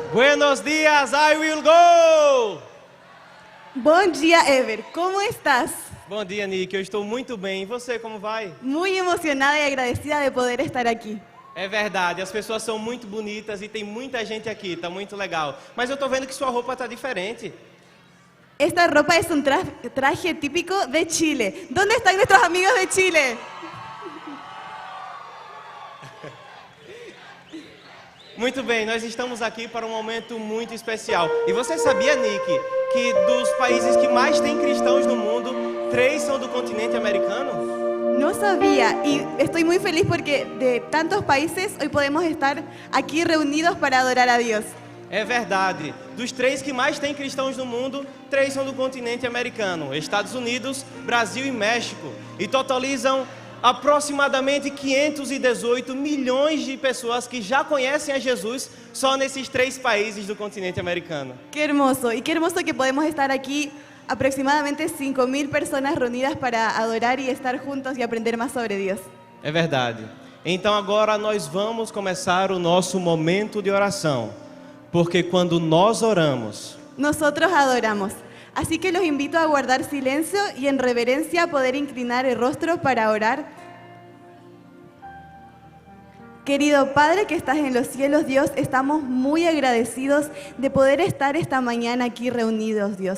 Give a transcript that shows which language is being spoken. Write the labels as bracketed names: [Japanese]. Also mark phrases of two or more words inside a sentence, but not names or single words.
[Spanish] Buenos días, [English] I will go! [Portuguese] Bom dia, Ever. Como estás? Bom dia, Nick. Eu estou muito bem. E você, como vai? [Spanish] Muy emocionada y agradecida de poder estar aquí. [Portuguese] É verdade, as pessoas são muito bonitas e tem muita gente aqui, tá muito legal. Mas eu tô vendo que sua roupa tá diferente. [Spanish] Esta ropa es un traje típico de Chile. ¿Dónde están nuestros amigos de Chile? [Portuguese] Muito bem, nós estamos aqui para um momento muito especial. E você sabia, Nick, que dos países que mais tem cristãos no mundo, 3 são do continente americano? [Spanish] No sabía y estoy muy feliz porque de tantos países hoy podemos estar aquí reunidos para adorar a Dios. [Portuguese] É verdade. Dos 3 que mais tem cristãos no mundo, 3 são do continente americano. Estados Unidos, Brasil e México. E totalizam aproximadamente 518 milhões de pessoas que já conhecem a Jesus só nesses 3 países do continente americano. [Spanish] Qué hermoso. Y qué hermoso que podemos estar aquí aproximadamente 5.000 personas reunidas para adorar y estar juntos y aprender más sobre Dios. [Portuguese] É verdade. Então agora nós vamos começar o nosso momento de oração. Porque quando nós oramos, [Spanish] Nosotros adoramos. Así que los invito a guardar silencio y en reverencia poder inclinar el rostro para orar. Querido Padre que estás en los cielos, Dios, estamos muy agradecidos de poder estar esta mañana aquí reunidos, Dios.